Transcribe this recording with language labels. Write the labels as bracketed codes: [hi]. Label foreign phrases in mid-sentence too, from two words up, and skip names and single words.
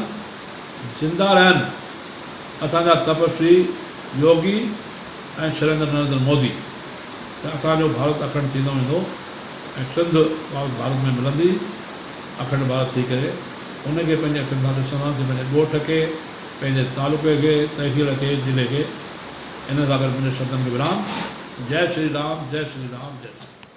[sd] जिंदा रहनि असांजा तपस्वी योगी ऐं शैलेंद्र नरेंद्र मोदी, त असांजो भारत अखंड थींदो वेंदो ऐं सिंध भारत में मिलंदी, अखंड भारत थी करे। उनखे पंहिंजे अखियुनि सां ॾिसंदासीं, पंहिंजे ॻोठ खे, पंहिंजे तालुके खे, तहसील खे, ज़िले खे। इन सां गॾु मुंहिंजे शब्दनि खे विराम। जय श्री राम, जय श्री राम, जय श्री राम।